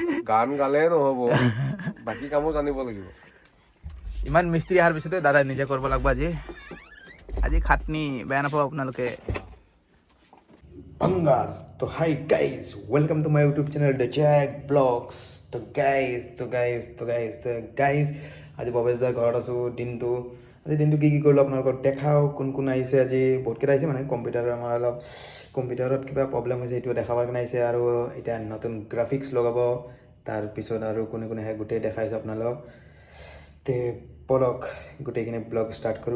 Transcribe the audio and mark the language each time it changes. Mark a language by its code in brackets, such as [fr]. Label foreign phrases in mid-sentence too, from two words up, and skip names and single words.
[as] গান গালে নহ'ব, বাকী কামো জানিব লাগিব। ইমান মিস্ত্ৰী অহাৰ পিছতে দাদাই নিজে কৰিব লাগিব আজি খাটনি বেয়া নাপাব আপোনালোকে। Bangar. [en] So hi guys, welcome to my YouTube channel The Jack Blogs. [as] तो गाइस আজি ভৱেশদাৰ ঘৰত আছোঁ দিনটো। আজি দিনটো কি কৰিলোঁ আপোনালোকক দেখাওঁ। কোন কোন আহিছে আজি বহুতকেইটা আহিছে মানে কম্পিউটাৰৰ আমাৰ অলপ কম্পিউটাৰত কিবা প্ৰব্লেম হৈছে এইটো দেখাবৰ কাৰণে আহিছে আৰু এতিয়া নতুন গ্ৰাফিক্স লগাব। তাৰপিছত আৰু কোনে কোনে আহে গোটেই দেখাইছোঁ আপোনালোকক। তে বলক গোটেইখিনি [en] blog start [as] কৰোঁ।